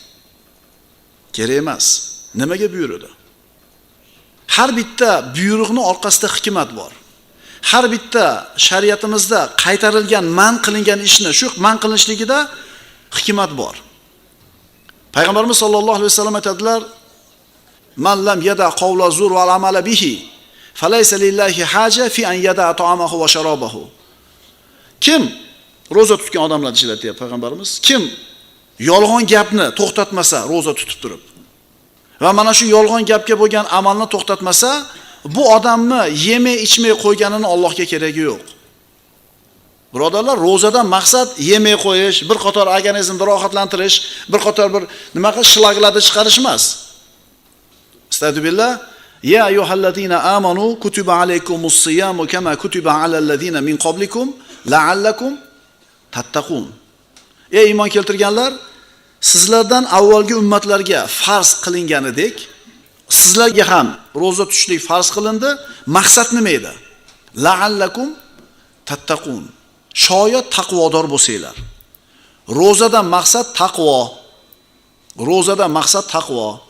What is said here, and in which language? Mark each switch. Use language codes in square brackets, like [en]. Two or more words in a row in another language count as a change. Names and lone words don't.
[uz] Kerak emas. Nimaga buyurdi? Har bitta buyruqning orqasida hikmat bor. Har bitta shariatimizda qaytarilgan, man qilingan ishni, shu man qilinishligida hikmat bor. Payg'ambarimiz [ar] صلى الله عليه وسلم [uz] aytadilar: [ar] "من لم يدع قول الزور وعمل به فليس لله حاجة في أن يدع طعامه وشرابه." [uz] Kim roza tutgan odamlar deyapti payg'ambarimiz? Kim yolg'on gapni to'xtatmasa roza tutib turib va mana shu yolg'on gapga bo'lgan amalni to'xtatmasa, bu odamni yemay ichmay qo'yganini Allohga keragi yo'q. Birodarlar, ro'zadan maqsad yemay qo'yish, bir qator organizmni rohatlantirish, bir qator bir nima qilish, shlaglarni chiqarish emas. Astagfirullah. [ar] يا أيها الذين آمنوا كتب عليكم الصيام كما كتب على الذين من قبلكم لعلكم تتقون. [uz] Ey iymon keltirganlar, sizlardan avvalgi ummatlarga farz qilinganidek, sizlarga ham ro'za tutishlik farz qilindi. Maqsad nima edi? [ar] لعلكم تتقون. [uz] Shoyat taqvodor bo'lsanglar. Ro'zadan maqsad taqvo. Ro'zadan maqsad taqvo.